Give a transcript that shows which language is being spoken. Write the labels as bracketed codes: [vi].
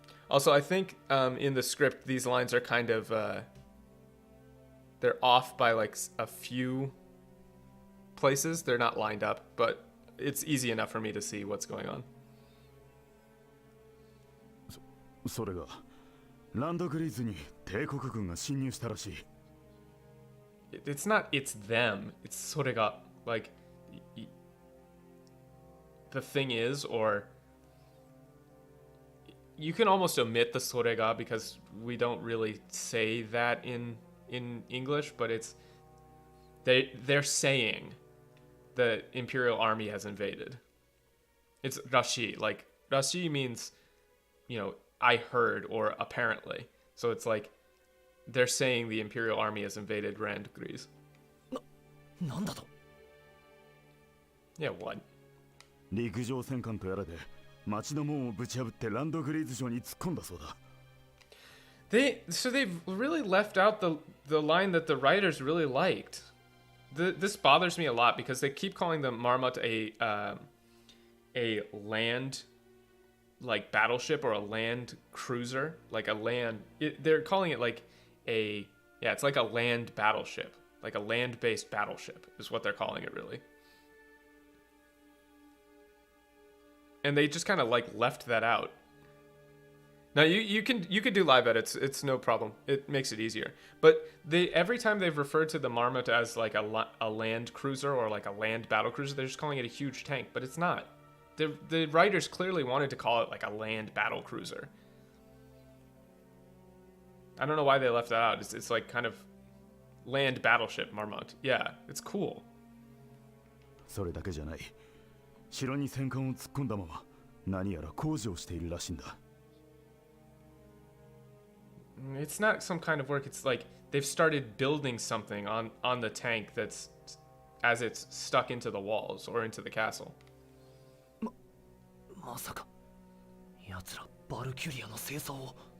[en] Also, I think in the script, these lines are kind of, they're off by like a few places. They're not lined up, but it's easy enough for me to see what's going on. [ja] それがランドグリーズに帝国軍が侵入したらしい。 [en] It's not it's them. It's [ja] それが [en] like the thing is, or you can almost omit the それが because we don't really say that in English, but it's they're saying the Imperial Army has invaded. It's rashi. Like, rashi means, you know, I heard or apparently. So it's like they're saying the Imperial Army has invaded Rand Grease. [ja] なんだと? [en] Yeah, what? [ja] 陸上戦艦とやらで町の門をぶち破ってランドグリーズ城に突っ込んだそうだ。 [en] So they've really left out the line that the writers really liked. This bothers me a lot because they keep calling the Marmot a land, like, battleship or a land cruiser, like a land. They're calling it like it's like a land battleship, like a land-based battleship is what they're calling it, really. And they just kind of like left that out. Now you can do live edits. It's no problem. It makes it easier. But every time they've referred to the Marmot as like a land cruiser or like a land battle cruiser, they're just calling it a huge tank. But it's not. The writers clearly wanted to call it like a land battle cruiser. I don't know why they left that out. It's like kind of land battleship Marmont. Yeah, it's cool. [ja] それだけじゃない。城に戦艦を突っ込んだまま何やら工事をしているらしいんだ。 [en] It's not some kind of work. It's like they've started building something on the tank that's as it's stuck into the walls or into the castle. [ja] まさか奴らバルキュリアの清掃を。